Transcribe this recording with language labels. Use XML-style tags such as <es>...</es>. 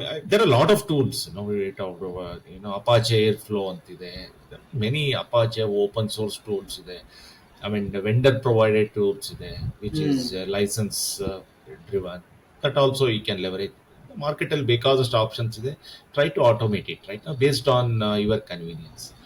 <en>There are a lot of tools, we talked about, Apache Airflow</en> <kn>antide,</kn> <en>many Apache open source tools</en> <kn>ide.</kn> <en>I mean, the vendor provided tools</en> <kn>ide,</kn> <en>which is license driven, that also you can leverage. The market</en> <kn>ಅಲ್ಲಿ ಬೇಕಾದಷ್ಟು options ಇದೆ.</kn> <en>Try to automate it, right, based on your convenience.</en>